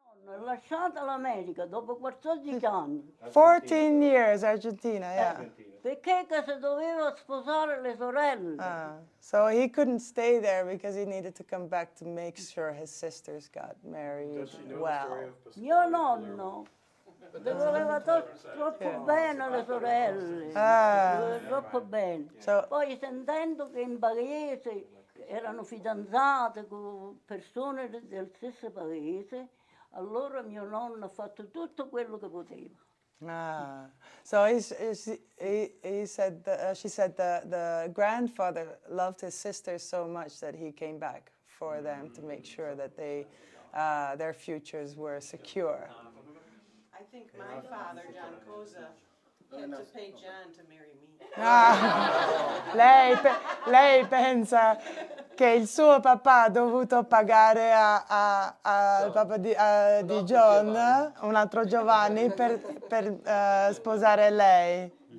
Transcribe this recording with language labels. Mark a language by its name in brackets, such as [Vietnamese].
[Italian] Ho lasciato l'America dopo 14 anni. [English] 14 years, Argentina, yeah. [Italian] Perché che se doveva sposare le sorelle. [English] So he couldn't stay there because he needed to come back to make sure his sisters got married well. [Italian] Mio nonno le voleva troppo bene le sorelle, le voleva troppo bene. Poi sentendo che in paese erano fidanzate con persone del stesso paese, allora mio nonno ha fatto tutto quello che poteva. [English] So he said she said the grandfather loved his sisters so much that he came back for them to make sure that their futures were secure. I think my father, John Cozza, had to pay John to marry me. [Italian] Lei pensa che il suo papà ha dovuto pagare al papà di John, un altro Giovanni, per sposare lei.